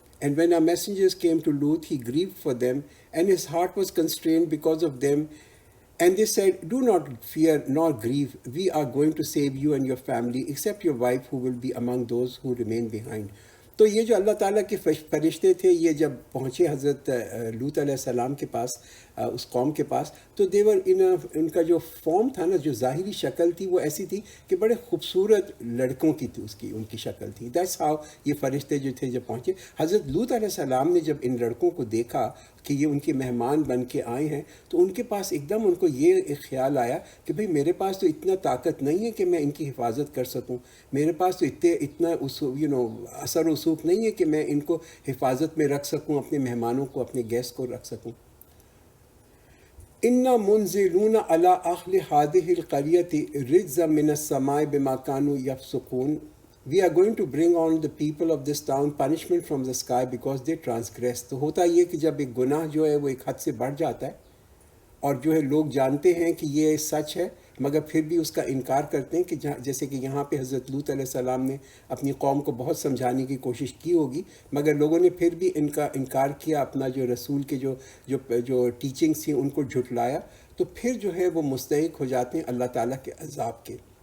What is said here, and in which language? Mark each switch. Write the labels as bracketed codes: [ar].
[en] And when our messengers came to Lut, he grieved for them, and his heart was constrained because of them. And they said, do not fear nor grieve. We are going to save you and your family, except your wife who will be among those who remain behind. [ur] تو یہ جو اللہ تعالیٰ کے فرشتے تھے، یہ جب پہنچے حضرت لوط علیہ السلام کے پاس، اس قوم کے پاس، تو دیور ان کا جو فارم تھا نا، جو ظاہری شکل تھی وہ ایسی تھی کہ بڑے خوبصورت لڑکوں کی تھی، ان کی شکل تھی. [en] that's how [ur] یہ فرشتے جو تھے جب پہنچے. حضرت لوط علیہ السلام نے جب ان لڑکوں کو دیکھا کہ یہ ان کے مہمان بن کے آئے ہیں، تو ان کے پاس ایک دم ان کو یہ ایک خیال آیا کہ بھئی میرے پاس تو اتنا طاقت نہیں ہے کہ میں ان کی حفاظت کر سکوں، میرے پاس تو اتنا اثر و رسوخ نہیں ہے کہ میں ان کو حفاظت میں رکھ سکوں، اپنے مہمانوں کو، اپنے گیسٹ کو رکھ سکوں. [ar] اِنَّا مُنزِلُونَ عَلَىٰ أَهْلِ هَٰذِهِ الْقَرْيَةِ رِجْزًا مِّنَ السَّمَاءِ بِمَا كَانُوا يَفْسُقُونَ. [en] We are going to bring on the people of this town punishment from the sky because they transgress. [ur] تو ہوتا یہ کہ جب ایک گناہ جو ہے وہ ایک حد سے بڑھ جاتا ہے اور جو ہے لوگ جانتے ہیں کہ یہ سچ ہے، مگر پھر بھی اس کا انکار کرتے ہیں کہ جیسے کہ یہاں پہ حضرت لوط علیہ السلام نے اپنی قوم کو بہت سمجھانے کی کوشش کی ہوگی، مگر لوگوں نے پھر بھی ان کا انکار کیا، اپنا جو رسول کے جو ٹیچنگس تھیں ان کو جھٹلایا، تو پھر جو ہے وہ مستحق ہو جاتے ہیں اللہ تعالیٰ کے عذاب کے۔